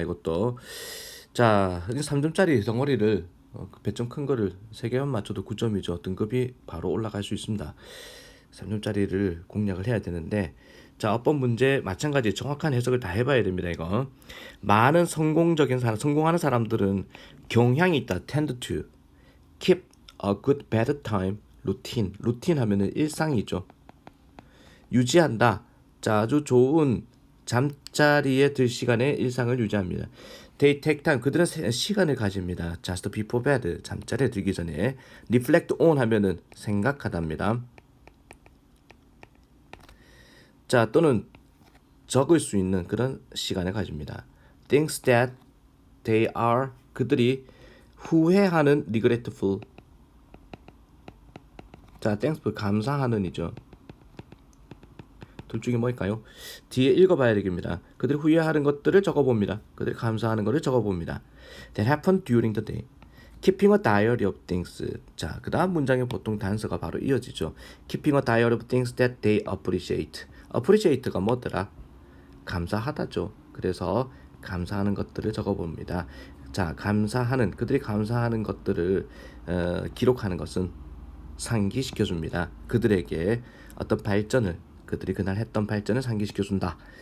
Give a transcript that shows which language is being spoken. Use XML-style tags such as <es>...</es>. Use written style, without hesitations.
<ko>이것도 자 3점짜리 덩어리를 배점 큰 거를 3개만 맞춰도 9점이죠. 등급이 바로 올라갈 수 있습니다. 3점짜리를 공략을 해야 되는데 자, 어법 문제 마찬가지 정확한 해석을 다 해봐야 됩니다. 이거 많은 성공하는 사람들은 경향이 있다.</ko> <en>tend to keep a good bedtime routine.</en> <ko>루틴 하면은 일상이죠. 유지한다. 자, 아주 좋은 잠자리에 들 시간에 일상을 유지합니다.</ko> <en>They take time.</en> <ko>그들은 시간을 가집니다.</ko> <en>Just before bed.</en> <ko>잠자리에 들기 전에.</ko> <en>Reflect on</en> <ko>하면은 생각하답니다. 자, 또는 적을 수 있는 그런 시간을 가집니다.</ko> <en>Things that they are.</en> <ko>그들이 후회하는</ko> <en>regretful.</en> <ko>자, thankful 감사하는이죠. 둘 중에 뭘까요? 뒤에 읽어봐야 되겠습니다. 그들이 후회하는 것들을 적어봅니다. 그들이 감사하는 것을 적어봅니다.</ko> <en>That happened during the day. Keeping a diary of things.</en> <ko>자, 그 다음 문장에 보통 단서가 바로 이어지죠.</ko> <en>Keeping a diary of things that they appreciate.</en> <ko>appreciate가 뭐더라? 감사하다죠. 그래서 감사하는 것들을 적어봅니다. 자, 그들이 감사하는 것들을 기록하는 것은 상기시켜줍니다. 그들에게 어떤 발전을 그들이 그날 했던 발전을 상기시켜준다.</ko>